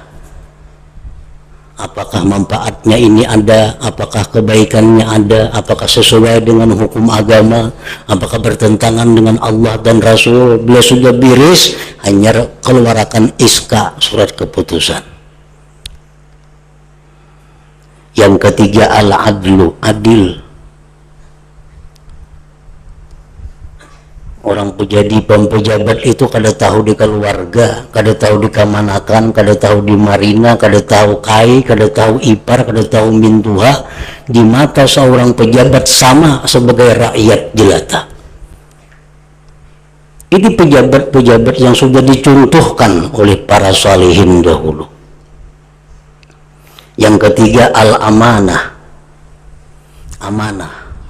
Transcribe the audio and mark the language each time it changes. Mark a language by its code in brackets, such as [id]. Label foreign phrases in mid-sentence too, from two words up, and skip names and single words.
[id] Apakah manfaatnya ini ada, apakah kebaikannya ada, apakah sesuai dengan hukum agama, apakah bertentangan dengan Allah dan Rasul. Bila sudah beres, hanya keluarkan iska, surat keputusan. Yang ketiga, al-adlu, adil. Orang pejabat itu kada tahu di keluarga, kada tahu di kamanakan, kada tahu di marina, kada tahu kai, kada tahu ipar, kada tahu mintuha. Di mata seorang pejabat sama sebagai rakyat jelata. Ini pejabat-pejabat yang sudah dicontohkan oleh para salihin dahulu. Yang ketiga, al-amanah. Amanah.